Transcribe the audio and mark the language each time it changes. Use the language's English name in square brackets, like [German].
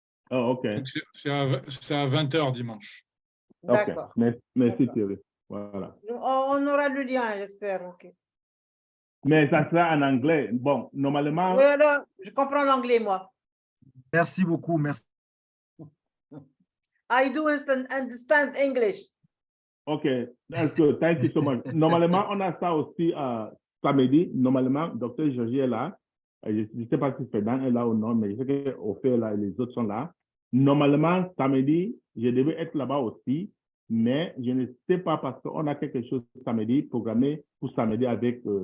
[French] Oh, OK. C'est à 20 heures dimanche. D'accord. Okay. Merci Thierry. Voilà. On aura le lien, j'espère. Okay. Mais ça sera en anglais. Bon, normalement... Oui, alors, je comprends l'anglais, moi. Merci beaucoup, merci. [English] I do understand English. OK, that's good. Thank you so much. [French] Normalement, on a ça aussi samedi. Normalement, Dr. Georgie est là. Je ne sais pas si Ferdinand est là ou non, mais je sais qu'Ophé est là et les autres sont là. Normalement, samedi, je devais être là-bas aussi, mais je ne sais pas parce qu'on a quelque chose samedi, programmé pour samedi avec...